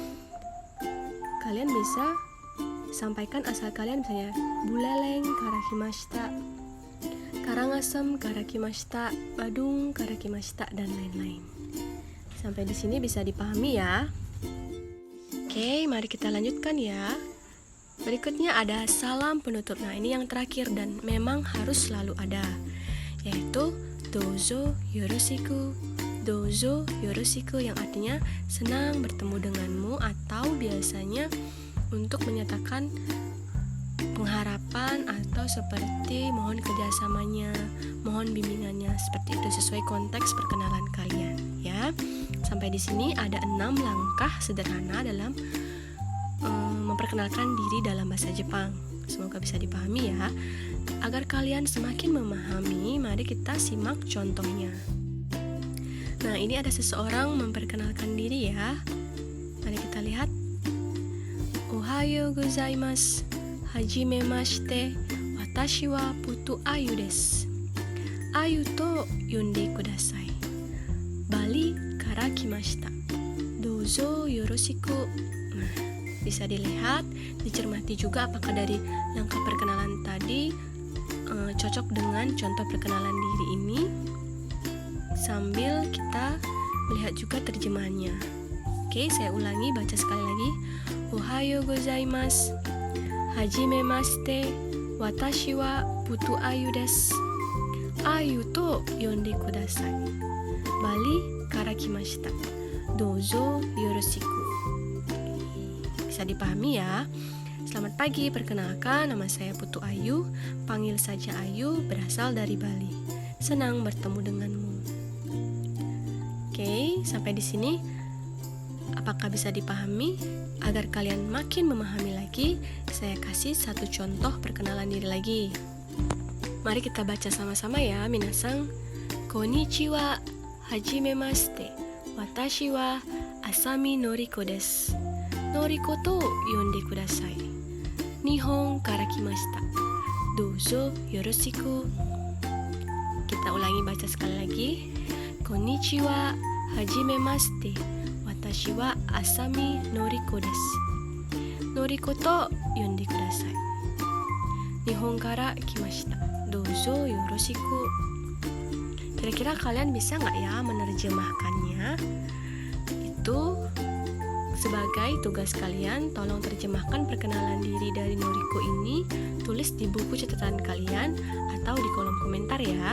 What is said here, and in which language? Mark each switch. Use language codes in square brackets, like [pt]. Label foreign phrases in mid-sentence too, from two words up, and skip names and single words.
[id] Kalian bisa sampaikan asal kalian, misalnya Buleleng [ja] から来ました, [id] Karangasem [ja] から来ました, [id] Badung [ja] から来ました, [id] dan lain-lain. Sampai di sini bisa dipahami ya? Oke, mari kita lanjutkan ya. Berikutnya ada salam penutup. Nah, ini yang terakhir dan memang harus selalu ada, yaitu [ja] どうぞよろしく. どうぞよろしく [id] yang artinya senang bertemu denganmu, atau biasanya untuk menyatakan pengharapan atau seperti mohon kerjasamanya, mohon bimbingannya, seperti itu sesuai konteks perkenalan kalian ya. Sampai di sini ada 6 langkah sederhana dalam memperkenalkan diri dalam bahasa Jepang. Semoga bisa dipahami ya. Agar kalian semakin memahami, mari kita simak contohnya. Nah, ini ada seseorang memperkenalkan diri ya. Mari kita lihat. [ja] おはようございます。はじめまして. 私はPutu Ayuです。Ayuと呼んでください. Baliから来ました。どうぞよろしく. [id] Nah, bisa dilihat, dicermati juga apakah dari langkah perkenalan tadi cocok dengan contoh perkenalan diri ini, sambil kita melihat juga terjemahannya. Oke, saya ulangi, baca sekali lagi. [ja] おはようございます。はじめまして. 私はPutu Ayuです。Ayuと呼んでください. Baliから来ました。どうぞよろしく. [id] Bisa dipahami ya. Selamat pagi, perkenalkan nama saya Putu Ayu, panggil saja Ayu, berasal dari Bali. Senang bertemu denganmu. Oke, sampai di sini apakah bisa dipahami? Agar kalian makin memahami lagi, saya kasih satu contoh perkenalan diri lagi. Mari kita baca sama-sama ya, minasang. [ja] こんにちは、はじめまして. Watashi wa Asami Noriko desu. Norikoと呼んでください。日本から来ました. どうぞよろしく. [id] Kita ulangi, baca sekali lagi. [ja] こんにちは、はじめまして. Watashi wa Asami Noriko desu. Norikoと呼んでください。日本から来ました. どうぞよろしく. [id] Kira-kira kalian bisa nggak ya menerjemahkannya? Itu sebagai tugas kalian, tolong terjemahkan perkenalan diri dari Noriko ini, tulis di buku catatan kalian atau di kolom komentar ya.